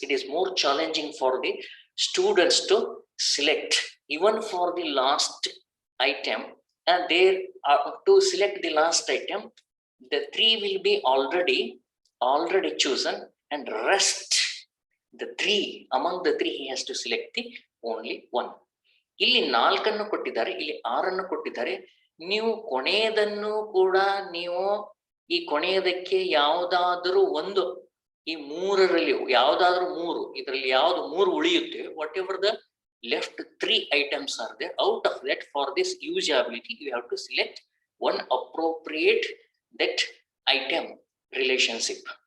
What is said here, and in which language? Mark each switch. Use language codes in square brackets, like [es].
[en] It is more challenging for the students to select even for the last item, and there to select the last item, the 3 will be already chosen, and rest the 3, among the 3 he has to select the only one. [kn] ಇಲ್ಲಿ 4 ಅನ್ನು ಕೊಟ್ಟಿದ್ದಾರೆ, ಇಲ್ಲಿ 6 ಅನ್ನು ಕೊಟ್ಟಿದ್ದಾರೆ. ನೀವು ಕೊನೆಯದನ್ನು ಕೂಡ ನೀವು ಈ ಕೊನೆಯದಕ್ಕೆ ಯಾವುದಾದರೂ ಒಂದು ಈ 3ರಲ್ಲಿ ಯಾವುದಾದ್ರೂ 3 ಇದರಲ್ಲಿ ಯಾವುದು 3 ಉಳಿಯುತ್ತೆ, [en] Whatever the left 3 items are there, out of that for this usability you have to select one appropriate that item relationship.